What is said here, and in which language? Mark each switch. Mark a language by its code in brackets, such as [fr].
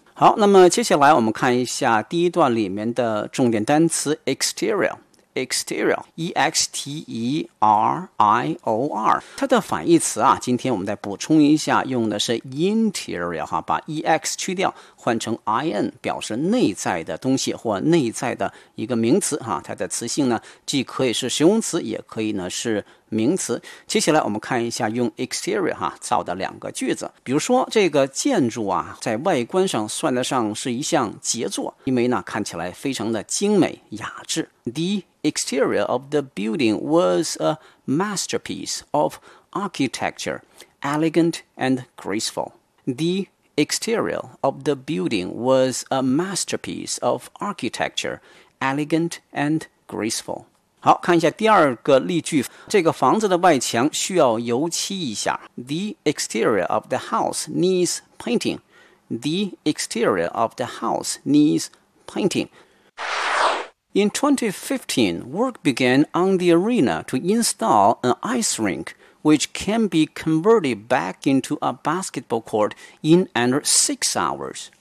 [zh] 好，那么接下来我们看一下第一段里面的重点单词 exterior E-X-T-E-R-I-O-R， 它的反义词啊，今天我们再补充一下，用的是 interior 哈，把 E-X 去掉换成 I-N， 表示内在的东西或内在的一个名词哈，它的词性呢既可以是形容词也可以呢是名词。接下来我们看一下用 exterior 哈造的两个句子，比如说这个建筑啊在外观上算得上是一项杰作，因为呢看起来非常的精美雅致。 [en] The exterior of the building was a masterpiece of architecture, elegant and graceful. The exterior of the building was a masterpiece of architecture, elegant and graceful. [zh] 好，看一下第二个例句，这个房子的外墙需要油漆一下。 [en] The exterior of the house needs painting. The exterior of the house needs painting. In 2015, work began on the arena to install an ice rink, which can be converted back into a basketball court in under 6 hours.